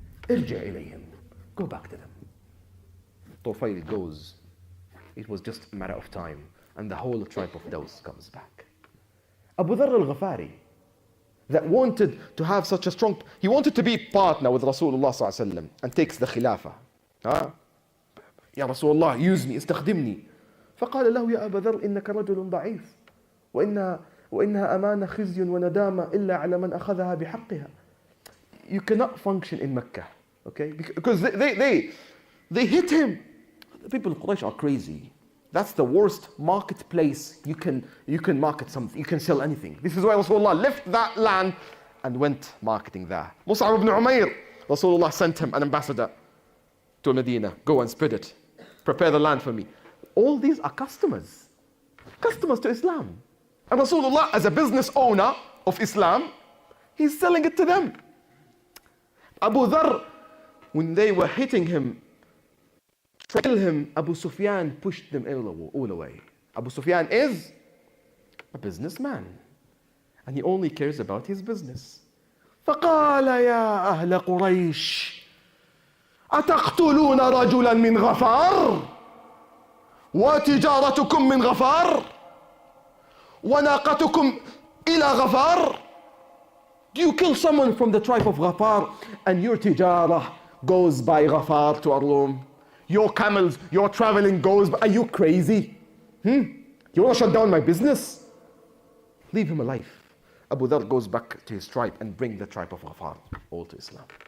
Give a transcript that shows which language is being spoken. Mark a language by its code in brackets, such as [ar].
[ar] ارجع إليهم. [en] Go back to them. Tufayl goes. It was just a matter of time. And the whole tribe of Daws comes back. Abu Dharr al-Ghafari, that wanted to have such a strong, he wanted to be partner with Rasulullah ﷺ and takes the khilafah. [ar] يا رسول الله, [en] use me, [ar] استخدمني. فقال له يا أبا ذر إنك رجل ضعيف وإنها أمانة خزي وندامة إلا على من أخذها بحقها. [en] You cannot function in Mecca, okay? Because they hit him. The people of Quraysh are crazy. That's the worst marketplace you can market something. You can sell anything. This is why Rasulullah left that land and went marketing there. Mus'ab ibn Umair, Rasulullah sent him an ambassador to Medina. Go and spread it. Prepare the land for me. All these are customers to Islam. And Rasulullah, as a business owner of Islam, he's selling it to them. Abu Dharr, when they were hitting him, to kill him, Abu Sufyan pushed them all away. Abu Sufyan is a businessman, and he only cares about his business. [ar] فقال يا أهل قريش أتقتلون رجلا من غفار وتجارتكم من غفار وناقتكم إلى غفار. [en] Do you kill someone from the tribe of Ghafar and your tijara goes by Ghafar to Arlum? Your camels, your traveling goes by. Are you crazy? You want to shut down my business? Leave him alive. Abu Dharr goes back to his tribe and bring the tribe of Ghafar all to Islam.